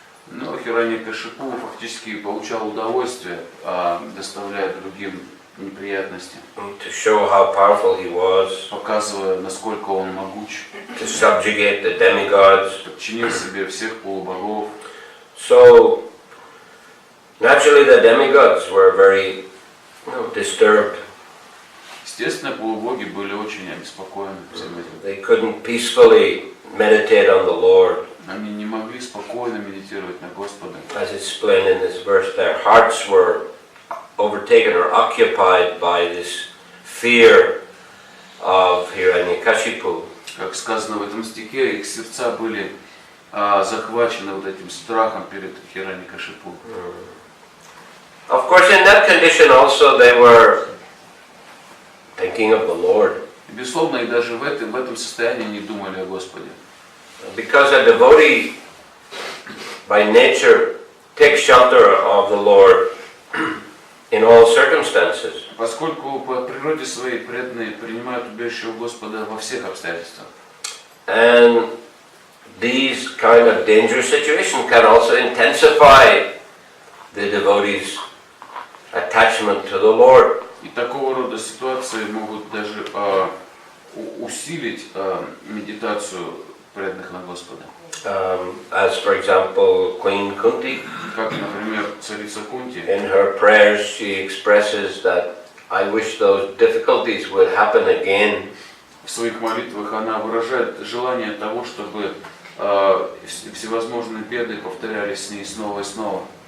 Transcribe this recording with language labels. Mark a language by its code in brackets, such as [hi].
[ru] Но Хираньякашипу фактически получал удовольствие, доставляя другим неприятности, [en] To show how powerful he was, [ru] показывая, насколько он могуч, [en] to subjugate the demigods. [ru] подчинил себе всех полубогов. [en] So naturally the demigods were very disturbed. [ru] Естественно, полубоги были очень обеспокоены всем этим. [en] They couldn't peacefully meditate on the Lord. [ru] Они не могли спокойно медитировать на Господа. [en] As explained in this verse, their hearts were overtaken or occupied by this fear of Hiranyakashipu. [ru] Как сказано в этом стихе, их сердца были захвачены вот этим страхом перед Хираньякашипу. [en] Of course, in that condition also they were thinking of the Lord. [ru] И, безусловно, и даже в этом состоянии не думали о Господе. [en] Because a devotee by nature takes shelter of the Lord in all circumstances. [ru] Поскольку по природе своей преданные принимают убежище у Господа во всех обстоятельствах. [en] And these kind of dangerous situations can also intensify the devotee's attachment to the Lord. [ru] И такого рода ситуации могут даже усилить медитацию преданных на Господа. [en] As for example, Queen Kunti, [ru] Как, например, царица Кунти, [en] in her prayers she expresses that I wish those difficulties would happen again. [ru] в своих молитвах она выражает желание того, чтобы всевозможные беды повторялись с ней снова и снова.